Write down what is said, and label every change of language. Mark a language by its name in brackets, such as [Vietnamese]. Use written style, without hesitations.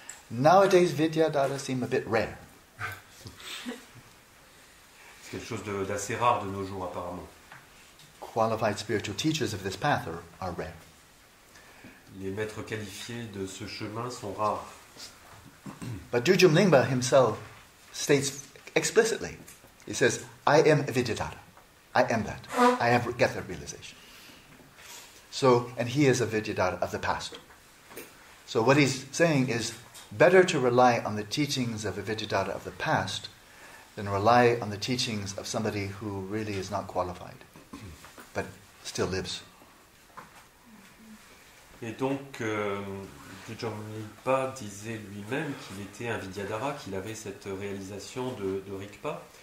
[English] Nowadays, Vidyadhara seem a bit rare. [French] C'est quelque chose d'assez rare de nos jours, apparemment. [English] Qualified spiritual teachers of this path are rare. [French] Les maîtres qualifiés de ce chemin sont rares. [English] But Dujum Lingpa himself states explicitly, he says, I am a Vidyadhara. I am that. I have get that realization. So, and he is a Vidyadhara of the past. So what he's saying is, better to rely on the teachings of a Vidyadhara of the past than rely on the teachings of somebody who really is not qualified, but still lives. [French] Et donc, Dudjom Rinpa disait lui-même qu'il était un Vidyadhara, qu'il avait cette réalisation de Rigpa.